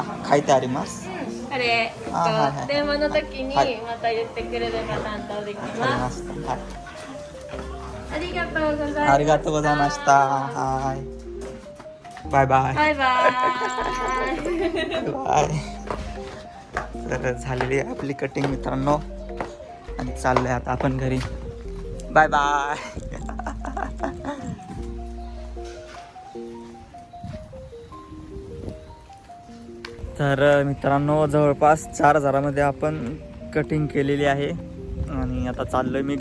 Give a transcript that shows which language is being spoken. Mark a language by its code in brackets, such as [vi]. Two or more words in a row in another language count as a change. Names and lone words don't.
[ja] あ書いてありますこれ、あはいはい電話の時にはいまた言ってくれれば担当できわかりま。ますしたはいありがとうございます。ありがとうございましたはいバイバイバイバイ。 [mr] बाय तर झालेली आहे आपली कटिंग मित्रांनो आणि चाललंय आता आपण घरी [en] bye bye [mr] तर मित्रांनो जवळपास 4,000मध्ये आपण कटिंग केलेली आहे आणि आता चाललोय मी